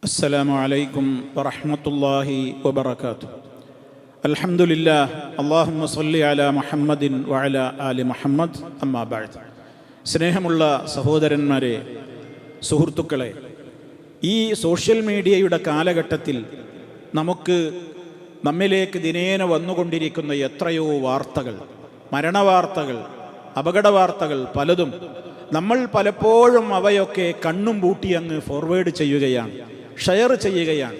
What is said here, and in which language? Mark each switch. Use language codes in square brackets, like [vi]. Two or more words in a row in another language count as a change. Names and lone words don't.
[ar] السلام عليكم ورحمة الله وبركاته. الحمد لله اللهم صل على محمد وعلى آل محمد أما بعد. [ml] സ്നേഹമുള്ള സഹോദരന്മാരെ, സുഹൃത്തുക്കളെ, ഈ [en] social mediaയുടെ [ml] കാലഘട്ടത്തിൽ നമ്മിലേക്ക് ദിനേന വന്നുകൊണ്ടിരിക്കുന്ന എത്രയോ വാർത്തകൾ, മരണവാർത്തകൾ, അപകടവാർത്തകൾ പലതും നമ്മൾ പലപ്പോഴും അവയൊക്കെ കണ്ണും പൂട്ടി അങ്ങ് ഫോർവേഡ് ചെയ്യുകയാണ്, ഷെയർ ചെയ്യുകയാണ്.